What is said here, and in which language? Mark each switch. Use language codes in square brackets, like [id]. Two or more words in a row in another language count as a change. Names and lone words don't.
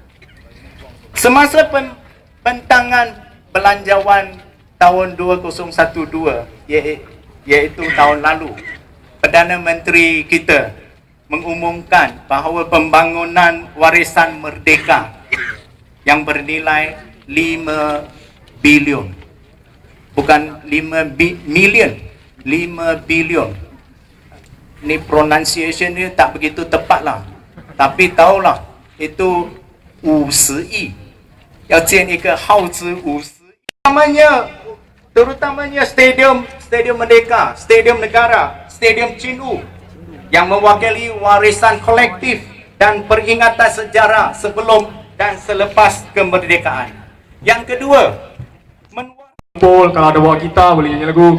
[ms] Semasa pentangan belanjawan tahun 2012, iaitu tahun lalu, Perdana Menteri kita mengumumkan bahawa pembangunan warisan merdeka yang bernilai 5 bilion, bukan 5 million, 5 bilion. Ni pronunciation dia tak begitu tepat lah, tapi tahulah itu [zh] 50 亿，要建一个耗资50 亿， [ms] terutamanya Stadium Merdeka, Stadium Negara, Stadium Cinu yang mewakili warisan kolektif dan peringatan sejarah sebelum dan selepas kemerdekaan. Yang kedua, Paul, kalau ada bawa kita boleh nyanyi lagu.